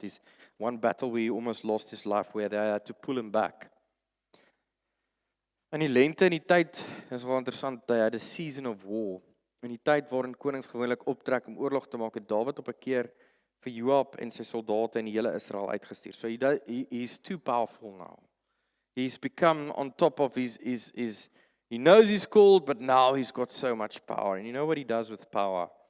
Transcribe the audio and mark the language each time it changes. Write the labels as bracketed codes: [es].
[en] He's one battle where he almost lost his life, where they had to pull him back. [af] In die lente in die tyd, is wel interessant, [en] they had a season of war. [af] In die tyd waarin konings gewoonlik optrek om oorlog te maak, het Dawid op 'n keer vir Joab en sy soldate en die hele Israel uitgestuur. [en] So he's too powerful now. He's become on top of he knows he's called, but now he's got so much power. And you know what he does with power?